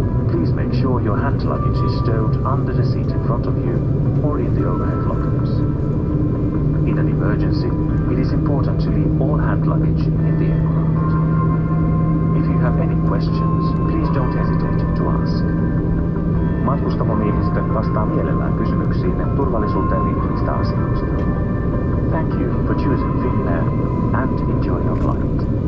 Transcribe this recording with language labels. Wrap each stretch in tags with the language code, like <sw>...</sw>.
<en>Please make sure your hand luggage is stowed under the seat in front of you or in the overhead lockers. In an emergency, it is important to leave all hand luggage in the aircraft. If you have any questions, please don't hesitate to ask.</en> <fi>Matkustamomiehistö vastaa mielellään kysymyksiin turvallisuuteen liittyvistä asioista.</fi> <en>Thank you for choosing Finnair and enjoy your flight.</en>